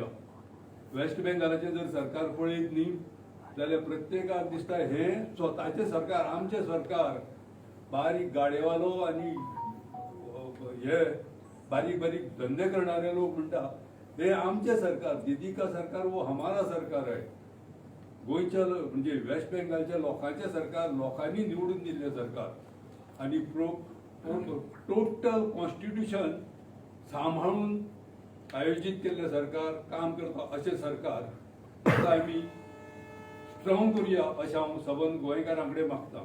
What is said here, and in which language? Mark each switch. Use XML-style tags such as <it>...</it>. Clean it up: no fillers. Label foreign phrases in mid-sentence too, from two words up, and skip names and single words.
<kok>वेस्ट बेंगालाचें जर सरकार पळयत न्ही जाल्यार प्रत्येकाक दिसता हें स्वताचें सरकार, आमचें सरकार. बारीक गाडेवालो आनी हे बारीक धंदे करणारे लोक म्हणटा हे आमचें सरकार,</kok> <hi>दीदी का सरकार वो हमारा सरकार है.</hi> <kok>गोंयच्या म्हणजे वेस्ट बेंगालच्या लोकांचें सरकार, लोकांनी निवडून दिल्लें सरकार. आनी</kok> <en>total constitution</en> <kok>सांबाळून आयोजीत केल्लें सरकार, काम करता अशें सरकार ताका आमी स्ट्रॉंग करुया अशें हांव सबंद गोंयकारां कडेन मागतां.</kok>